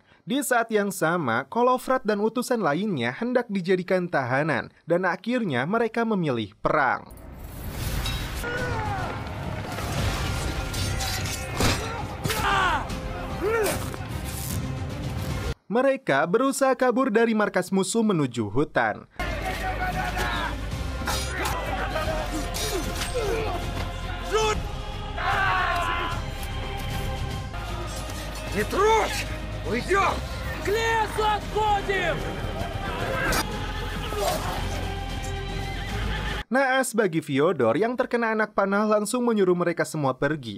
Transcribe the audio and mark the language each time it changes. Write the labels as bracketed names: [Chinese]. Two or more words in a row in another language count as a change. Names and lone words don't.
[Indonesian] Di saat yang sama, Kolovrat dan utusan lainnya hendak dijadikan tahanan, dan akhirnya mereka memilih perang. Mereka berusaha kabur dari markas musuh menuju hutan. [Russian] Не трожь! Уйдем! К лесу отходим! [Indonesian] Naas bagi Fyodor yang terkena anak panah langsung menyuruh mereka semua pergi.